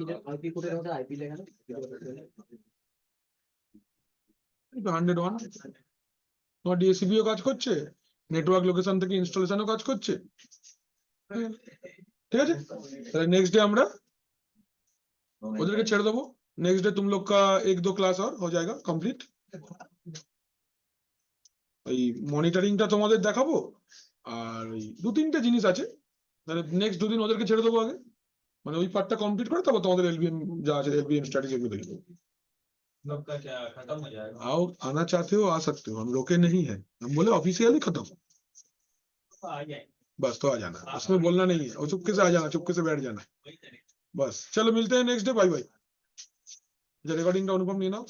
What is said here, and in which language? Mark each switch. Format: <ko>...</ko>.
<bn>IP কোডের মধ্যে IP লেখা না? 101 তোমার ডিএসসিপিও কাজ করছে, নেটওয়ার্ক লোকেশন থেকে ইনস্টলেশনও কাজ করছে। ঠিক আছে, তাহলে नेक्स्ट डे আমরা ওদেরকে ছেড়ে দেবো।</bn> <hi>नेक्स्ट डे तुम लोग का 1-2 क्लास और हो जाएगा कंप्लीट।</hi> <bn>এই মনিটরিংটা তোমাদের দেখাবো, আর ওই 2-3টে জিনিস আছে, তাহলে নেক্সট 2 দিন ওদেরকে ছেড়ে দেবো আগে, মানে ওই পার্টটা কমপ্লিট করে তারপর তোমাদের এলবিএম যা আছে এলবিএম স্ট্র্যাটেজি এগুলো দেখে দেবো।</bn> <hi>लोग का क्या खत्म हो जाएगा? आओ, आना चाहते हो आ सकते हो, हम रोके नहीं है, हम बोले ऑफिशियली खत्म, आ जाए, बस तो आ जाना, उसमें बोलना नहीं है, और चुपके से आ जाना, चुपके से बैठ जाना, वही करेंगे। बस। चलो मिलते हैं next day, bye bye. Recording का अनुपम नहीं ना।</hi>